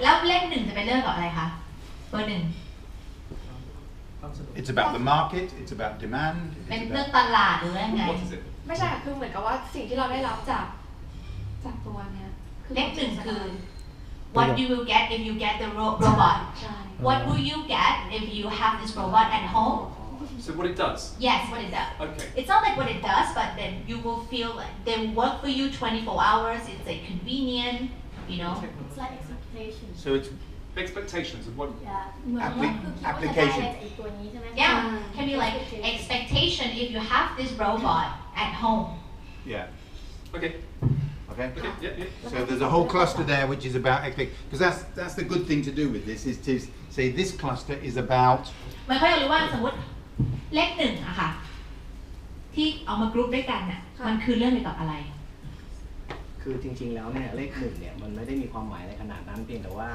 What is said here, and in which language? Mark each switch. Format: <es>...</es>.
<th>แล้วเลข1จะเป็นเรื่องกับอะไรคะเบอร์1</th> <en>It's about the market, it's about demand.</en> <th>เป็นเรื่องตลาดหรือยังไง ไม่ใช่คือเหมือนกับว่าสิ่งที่เราได้รับจากตัวเนี้ย เลข1คือ</th> <en>what you will get if you get the robot what will you get if you have this robot at home So what it does? Yes, what it does. Okay. It's not like what it does, but then you will feel like they work for you 24 hours. It's like convenient, you know. It's like expectations. So it's expectations of what? Application. Yeah, can be like expectation if you have this robot at home. Yeah. Okay. Okay. Yeah. So there's a whole cluster there which is about because that's the good thing to do with this is to say this cluster is about.</en> <th>มันก็จะรู้ว่าสมมติเลข1อะค่ะที่เอามากรุ๊ปด้วยกันน่ะมันคือเรื่องเกี่ยวกับอะไร คือจริงๆแล้วเนี่ยเลข1เนี่ยมันไม่ได้มีความหมายในขนาดนั้นเพียงแต่ว่า</th>